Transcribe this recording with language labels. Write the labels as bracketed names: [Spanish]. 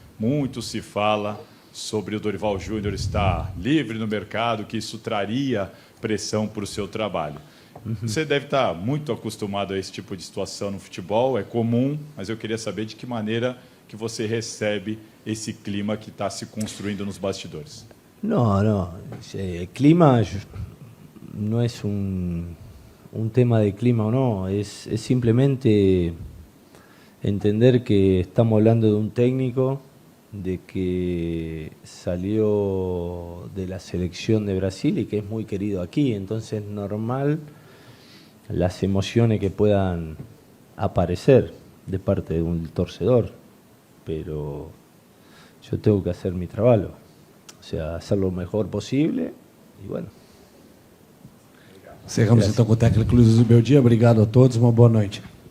[Portuguese] Muito se fala sobre o Dorival Júnior estar livre no mercado, que isso traria pressão para o seu trabalho. Você deve estar muito acostumado a esse tipo de situação no futebol, é comum, mas eu queria saber de que maneira que você recebe esse clima que está se construindo nos bastidores. [Spanish] No, el clima no es un tema de clima o no, es simplemente entender que estamos hablando de un técnico de que salió de la selección de Brasil y que es muy querido aquí, entonces es normal las emociones que puedan aparecer de parte de un torcedor, pero yo tengo que hacer mi trabajo, o sea, hacer lo mejor posible y bueno. [Portuguese] Encerramos então com o técnico Luiz Zubeldia. Obrigado a todos, uma boa noite.